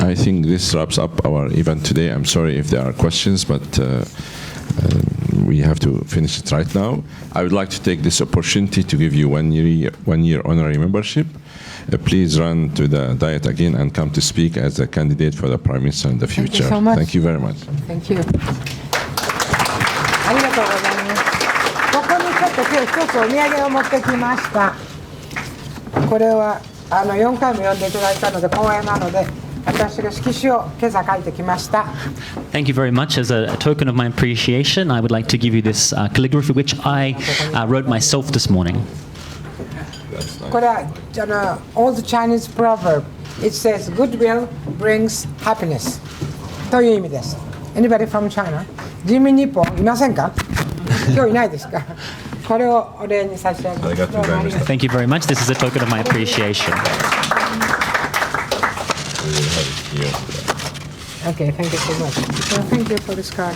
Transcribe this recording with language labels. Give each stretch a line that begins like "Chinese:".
English: I think this wraps up our event today. I'm sorry if there are questions, but we have to finish it right now. I would like to take this opportunity to give you one year honorary membership. Please run to the Diet again and come to speak as a candidate for the Prime Minister in the future. Thank you so much. Thank you very much. Thank you.
Japanese: ありがとうございます。ここにちょっと今日一つお土産を持ってきました。これは4回も読んでいただいたので光栄なので、私が色紙を今朝書いてきました。
English: Thank you very much. As a token of my appreciation, I would like to give you this calligraphy, which I wrote myself this morning.
Japanese: これは
English: old Chinese proverb. It says goodwill brings happiness
Japanese: という意味です。
English: Anybody from China?
Japanese: 人民日報いませんか？今日いないですか？これをお礼に差し上げます。ありがとうございます。
English: Thank you very much. This is a token of my appreciation. Okay, thank you so much. Well, thank you for this card.